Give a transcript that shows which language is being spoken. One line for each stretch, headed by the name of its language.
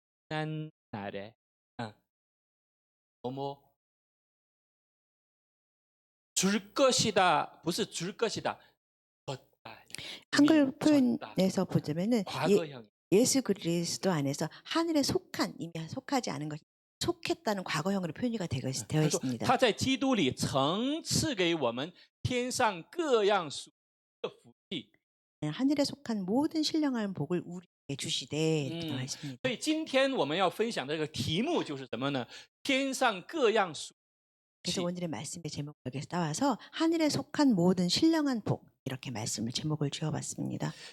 Korean: 옛날에 뭐뭐 줄 것이다，
Chinese: 不是
Korean: 줄 것이다， 한글 표현에서 보자면은 과거형。 예수 그리스도 안에서 하늘에 속한 이미 속하지 않은 것이 속했다는 과거형으로 표현이 되어 있습니다.
Chinese: 他在基督里曾赐给我们天上各样属的福气。
Korean: 하늘에 속한 모든 신령한 복을 우리에게 주시되 이렇게 나와 있습니다.
Chinese: 所以今天我们要分享的这个题目就是什么呢？天上各样属。
Korean: 그래서 오늘의 말씀의 제목을 여기서 따와서 하늘에 속한 모든 신령한 복 이렇게 말씀을 제목을 지어봤습니다.